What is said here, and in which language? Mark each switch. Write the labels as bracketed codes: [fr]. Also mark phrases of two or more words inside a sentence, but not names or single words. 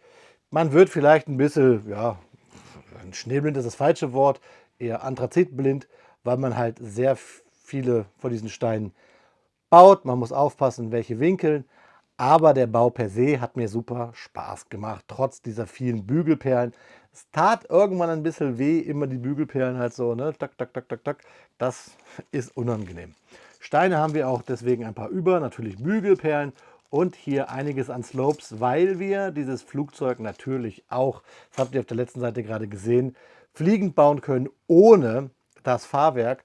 [de] Man wird vielleicht ein bisschen, schneeblind ist das falsche Wort, eher anthrazitblind, weil man halt sehr viele von diesen Steinen baut. Man muss aufpassen, welche Winkel. Aber der Bau per se hat mir super Spaß gemacht, trotz dieser vielen Bügelperlen. Es tat irgendwann ein bisschen weh, immer die Bügelperlen halt so, ne? Tak, tak, tak, tak, tak. Das ist unangenehm. Steine haben wir auch deswegen ein paar über, natürlich Bügelperlen und hier einiges an Slopes, weil wir dieses Flugzeug natürlich auch, das habt ihr auf der letzten Seite gerade gesehen, fliegend bauen können ohne das Fahrwerk.